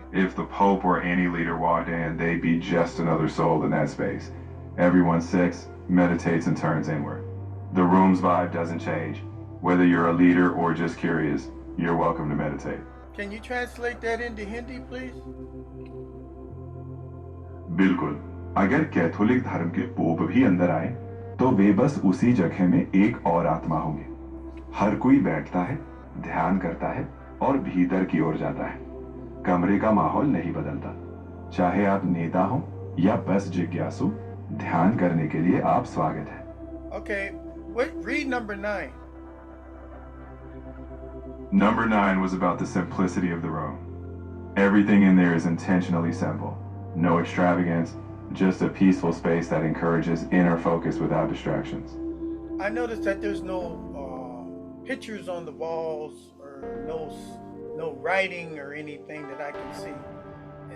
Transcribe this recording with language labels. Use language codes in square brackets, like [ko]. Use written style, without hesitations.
[en] If the Pope or any leader walked in, they'd be just another soul in that space. Everyone sits, meditates, and turns inward. The room's vibe doesn't change. Whether you're a leader or just curious, you're welcome to meditate. Can you translate that into Hindi, please? [hi] बिल्कुल। अगर Catholic धर्म के pope भी अंदर आए, तो वे बस उसी जगह में एक और आत्मा होंगे। हर कोई बैठता है, ध्यान करता है और भीतर की ओर जाता है। कमरे का माहौल नहीं बदलता। चाहे आप नेता हो या बस जिज्ञासु, ध्यान करने के लिए आप स्वागत है। [en] Okay, wait, read number 9. Number 9 was about the simplicity of the room. Everything in there is intentionally simple. No extravagance, just a peaceful space that encourages inner focus without distractions. I noticed that there's no pictures on the walls or no writing or anything that I can see.